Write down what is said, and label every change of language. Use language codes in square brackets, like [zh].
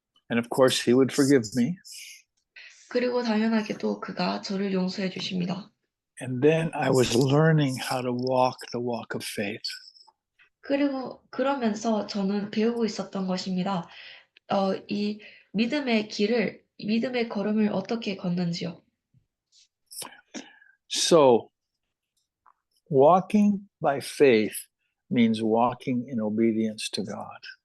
[en] And of course, he would forgive me. [ko] 그리고 당연하게도 그가 저를 용서해 주십니다. [en] And then I was learning how to walk the walk of faith. [ko] 그리고 그러면서 저는 배우고 있었던 것입니다. 이 믿음의 걸음을 어떻게 걷는지요. [en] So, walking by faith means walking in obedience to God.